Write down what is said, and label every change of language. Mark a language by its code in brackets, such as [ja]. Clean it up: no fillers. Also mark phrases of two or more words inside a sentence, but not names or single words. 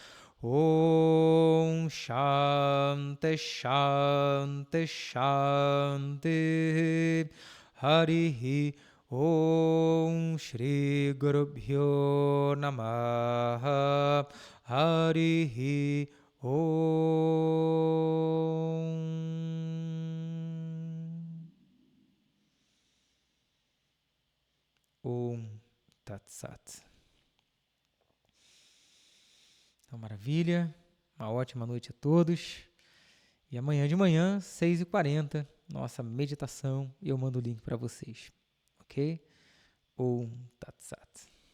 [sa] ॐ शान्तिः शान्तिः शान्तिः हरिः ॐ श्री गुरुभ्यो नमः हरिः ॐ तत् सत्. [pt] Então, maravilha. Uma ótima noite a todos. E amanhã de manhã, 6h40, nossa meditação. E eu mando o link para vocês. Ok? [sa] ॐ तत् सत्.